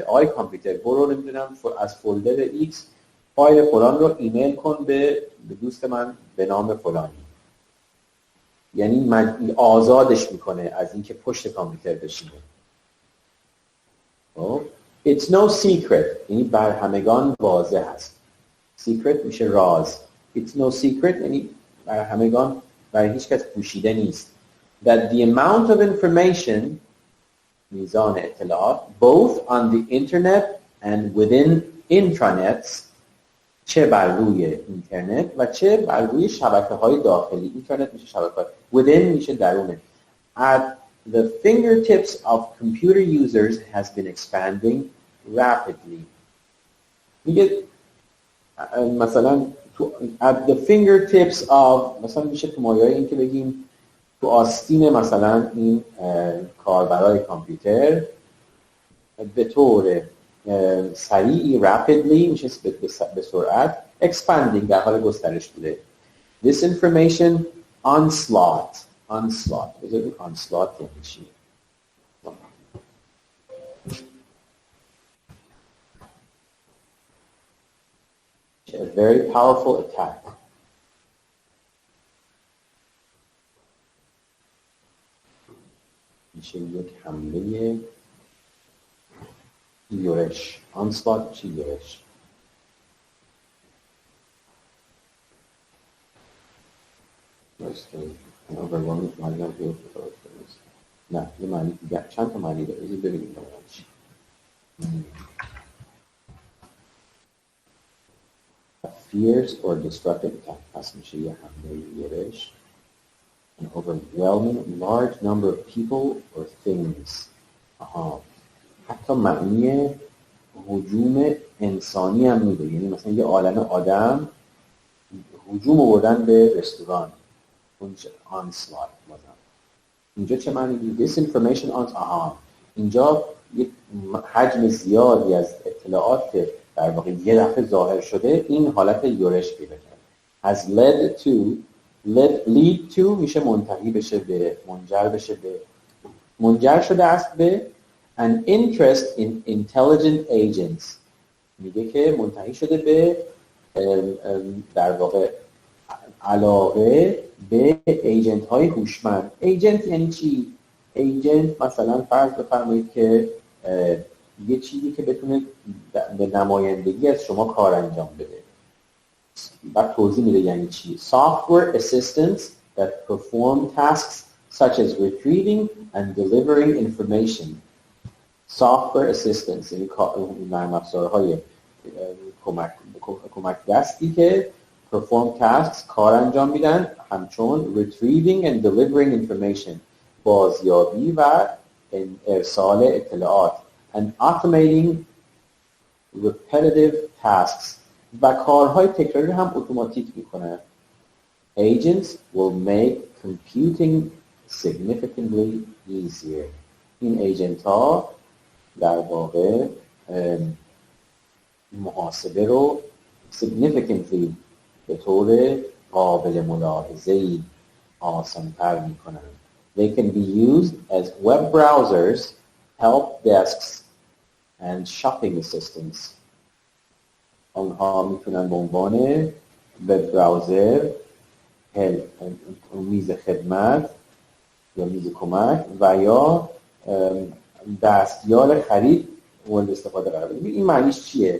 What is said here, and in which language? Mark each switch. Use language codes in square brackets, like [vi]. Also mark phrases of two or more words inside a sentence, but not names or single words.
[fa] آقای کامپیوتر برو نمیدونم از فولدر X فایل فلان رو ایمیل کن به دوست من به نام فلانی. یعنی آزادش میکنه از اینکه پشت کامپیوتر بشینه. [en] It's no secret [fa] یعنی بر همگان واضح است. Secret میشه راز. [en] It's no secret [fa] یعنی بر همگان برای هیچ کس پوشیده نیست. [en] That the amount of information [fa] میزان اطلاعات [en] both on the internet and within intranets [fa] چه بر روی اینترنت و چه بر روی شبکه‌های داخلی. اینترنت میشه شبکه‌های within میشه درونه. [en] At the fingertips of computer users has been expanding rapidly. [fa] میگه مثلا [en] at the fingertips of [fa] مثلا میشه تو مایه‌های این که بگیم تو آستین مثلا این کاربرای کامپیوتر به طور سریعی rapidly میشه به سرعت expanding در حال گسترش بوده. [en] This information onslaught [fa] بذارید onslaught یعنی چی؟ [en] A very powerful attack. [fa] میشه یک حمله یورش. onslaught میشه یورش. نه یه معنی دیگه، چند تا معنی داره، ببینیم چی. [en] Fierce or destructive attack [fa] پس میشه یه حمله یورش. [en] An overwhelming large number of people or things. [fa] حتی معنی هجوم انسانی هم میده، یعنی مثلا یه عالمه آدم هجوم آوردن به رستوران، اونجا onslaught بازم. اینجا چه معنی دیگه؟ [en] disinformation on [fa] اینجا یک حجم زیادی از اطلاعات که در واقع یه دفعه ظاهر شده این حالت یورش پیدا کرد. [en] has led to lead to [fa] میشه منتهی بشه به، منجر بشه به، منجر شده است به [en] an interest in intelligent agents، [fa] میگه که منتهی شده به در واقع علاقه به ایجنت های هوشمند. ایجنت یعنی چی؟ ایجنت مثلا فرض بفرمایید که یه چیزی که بتونه به نمایندگی از شما کار انجام بده. بعد توضیح میده یعنی چی. [en] Software assistants that perform tasks such as retrieving and delivering information. Software assistants [fa] یعنی نرم افزارهای کمک دستی که [en] perform tasks [fa] کار انجام میدن، همچون [en] retrieving and delivering information [fa] بازیابی و ارسال اطلاعات [en] and automating repetitive tasks [fa] و کارهای تکراری هم اتوماتیک میکنن. [en] Agents will make computing significantly easier. [fa] این ایجنت ها در واقع محاسبه رو significantly به طور قابل ملاحظه‌ای آسان‌تر میکنن. [en] They can be used as web browsers, help desks and shopping assistants. [fa] آنها میتونن به عنوان [en] web browser, [fa] میز خدمت یا میز کمک و یا دستیار خرید مورد استفاده قرار بگیرن. این معنیش چیه؟